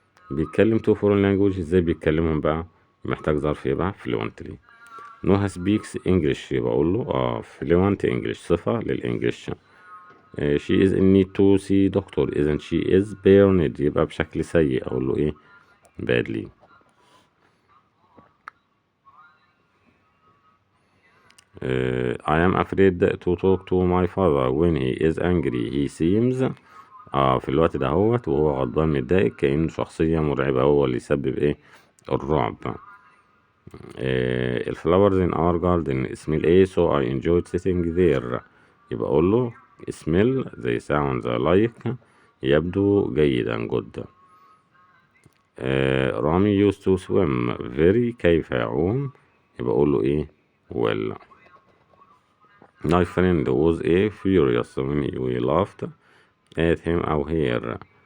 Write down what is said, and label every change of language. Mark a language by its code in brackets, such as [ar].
[ar] بيتكلم [en] to foreign language, [ar] ازاي بيتكلمهم بقى؟ محتاج ظرف ايه بقى؟ fluently. نوها [en] speaks English [ar] يبقى أقول له [en] fluent English [ar] صفة للإنجليش. [en] she is in need to see doctor [ar] إذا [en] she is burned [ar] يبقى بشكل سيء أقول له إيه [en] badly. [ar] I am afraid to talk to my father when he is angry he seems في الوقت ده وهو غضبان متضايق كأنه شخصية مرعبة هو اللي يسبب إيه الرعب. [en] الفلاورز in our garden smell [ar] إيه [en] so I enjoyed sitting there [ar] يبقى أقول له [en] smell they sound like [ar] يبدو جيدا [en] good. [ar] رامي [en] used to swim very [ar] كيف يعوم يبقى أقول له إيه well. [en] My friend was a furious when we laughed at him أو here.